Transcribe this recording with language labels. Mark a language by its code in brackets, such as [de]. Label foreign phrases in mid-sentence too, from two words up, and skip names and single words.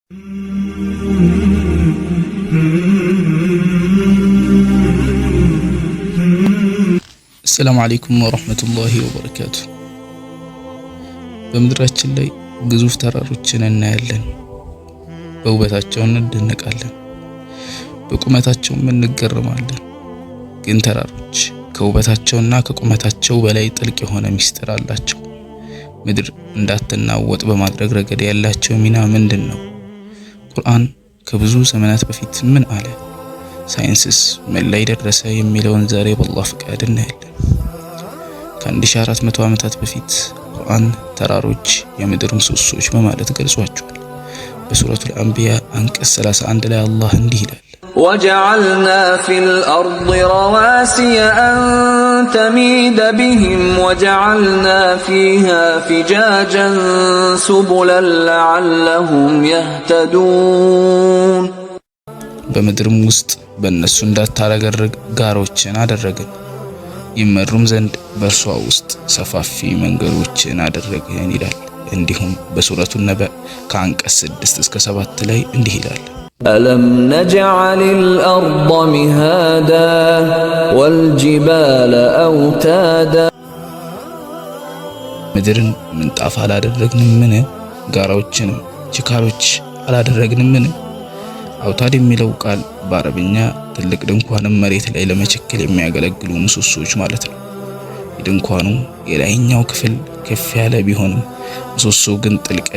[ar] السلام عليكم ورحمة الله وبركاته። [am] በምድራችን ላይ ግዙፍ ተራሮችን እናያለን። በውበታቸው እንደነቃለን፣ በቁመታቸው እንገረማለን። ግን ተራሮች ከውበታቸውና ከቁመታቸው በላይ ጥልቅ የሆነ ሚስጥር አላቸው። ምድር እንዳትናወጥ በማድረግ ረገድ ያላቸው ሚና ምንድነው? ቁርአን ከብዙ ዘመናት በፊት ምን አለ? ሳይንስስ ምን ላይ ደረሰ የሚለውን ዛሬ በአላህ ፍቃድ እናያለን። ከ1400 ዓመታት በፊት ቁርአን ተራሮች የምድር ምሰሶች በማለት ገልጿቸዋል። በሱረቱል አንቢያ አንቀጽ 31 ላይ አላህ እንዲህ ይላል: [ar] وجعلنا في الأرض رواسي أن تميد بهم وجعلنا فيها فجاجا سبلا لعلهم يهتدون [am] በምድርም ውስጥ በእነሱ እንዳታረገርግ ጋሮችን አደረግን፣ ይመሩም ዘንድ በእርሷ ውስጥ ሰፋፊ መንገዶችን አደረግን ይላል። እንዲሁም በሱረቱ ነባእ ከአንቀጽ 6 እስከ 7 ላይ እንዲህ ይላል: [ar] ألم نجعل الأرض مهادا والجبال أوتادا [am] ምድርን ምንጣፍ አላደረግንምን? ጋራዎችንም ችካሎች አላደረግንምን? አውታድ የሚለው ቃል በአረብኛ ትልቅ ድንኳንም መሬት ላይ ለመቸከል የሚያገለግሉ ምሰሶች ማለት ነው። የድንኳኑ የላይኛው ክፍል ከፍ ያለ ቢሆንም ምሰሶው ግን ጥልቀት